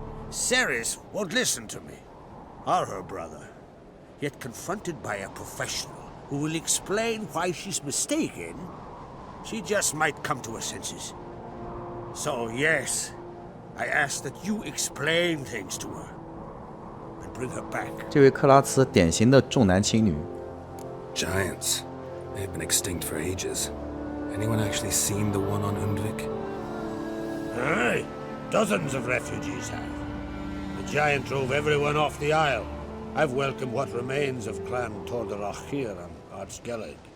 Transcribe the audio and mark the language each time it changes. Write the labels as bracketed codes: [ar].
[en] Ceres won't listen to me, or her brother. Yet confronted by a professional who will explain why she's mistaken, she just might come to her senses. So yes, I ask that you explain things to her and bring her back. [zh] 这位克拉茨典型的重男轻女。 [en] Giants. They've been extinct for ages. Anyone actually seen the one on Undvik? Aye, dozens of refugees have. The giant drove everyone off the isle. I've welcomed what remains of Clan Tordarach here on Ardskellig.